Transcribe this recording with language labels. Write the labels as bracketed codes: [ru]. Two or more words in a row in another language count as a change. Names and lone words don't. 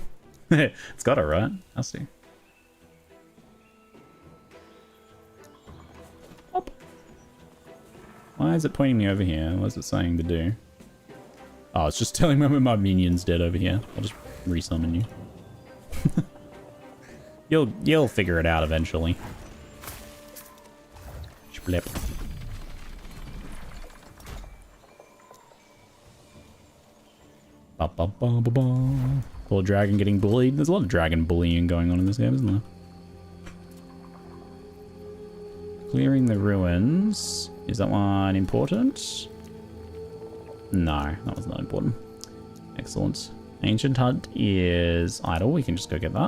[en] It's got it, right? I'll see. Hop. Why is it pointing me over here? What is it saying to do? Oh, it's just telling me when my minion's dead over here. I'll just resummon you. You'll figure it out eventually. Splip. Ba, ba, ba, ba, ba. Poor dragon getting bullied. There's a lot of dragon bullying going on in this game, isn't there? Clearing the ruins. Is that one important? No, that was not important. Excellent. Ancient Hut is idle. We can just go get that.